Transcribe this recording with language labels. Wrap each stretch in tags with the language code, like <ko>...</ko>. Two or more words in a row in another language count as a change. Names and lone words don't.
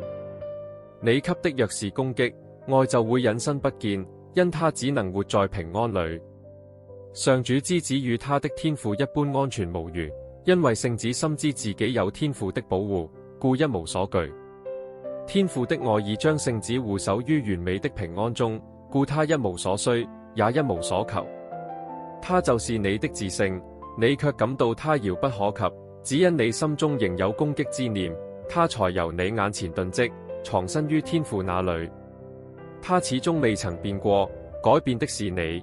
<zh>你給的若是攻擊，愛就會隱身不見，因他只能活在平安裏。上主之子與他的天父一般安全無虞，因為聖子深知自己有天父的保護，故一無所懼。天父的愛已將聖子護守於完美的平安中，故他一無所需，也一無所求。他就是你的至聖，你卻感到他遙不可及，只因你心中仍有攻擊之念，他才由你眼前遁跡，藏身於天父那裏。他始終未曾變過，改變的是你。</zh>